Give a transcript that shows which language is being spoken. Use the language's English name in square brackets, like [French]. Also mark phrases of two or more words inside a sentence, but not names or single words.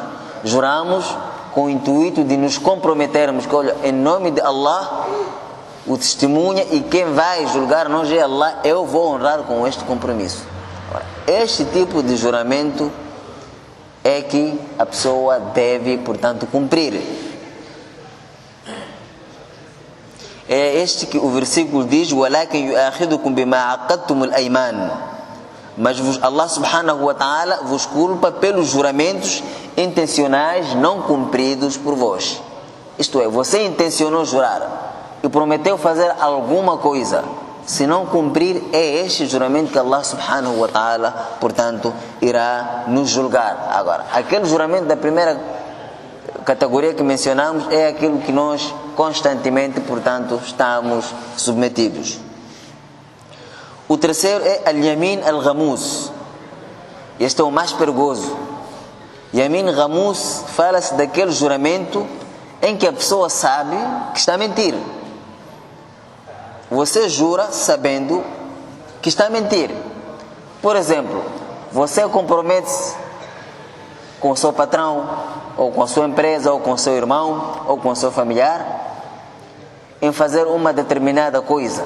[Portuguese] Juramos com o intuito de nos comprometermos que, olha, em nome de Allah, o testemunha e quem vai julgar nós é Allah, eu vou honrar com este compromisso. Agora, este tipo de juramento é que a pessoa deve, portanto, cumprir. É este que o versículo diz: [Arabic] وَلَكِنْ يُؤَاخِذُكُمْ بِمَا عَقَدْتُمُ الْأَيْمَانِ. [Portuguese] Mas Allah [Arabic] سبحانه وتعالى [Portuguese] vos culpa pelos juramentos intencionais não cumpridos por vós. Isto é, você intencionou jurar e prometeu fazer alguma coisa. Se não cumprir, é este juramento que Allah [Arabic] سبحانه وتعالى, [Portuguese] portanto, irá nos julgar. Agora, aquele juramento da primeira categoria que mencionamos é aquilo que nós constantemente, portanto, estamos submetidos. O terceiro é [Arabic] اليمين الغموس. [Portuguese] Este é o mais perigoso. [Arabic] يمين غموس [Portuguese] fala-se daquele juramento em que a pessoa sabe que está a mentir. Você jura sabendo que está a mentir. Por exemplo, você compromete-se com o seu patrão, ou com a sua empresa, ou com o seu irmão, ou com o seu familiar, em fazer uma determinada coisa.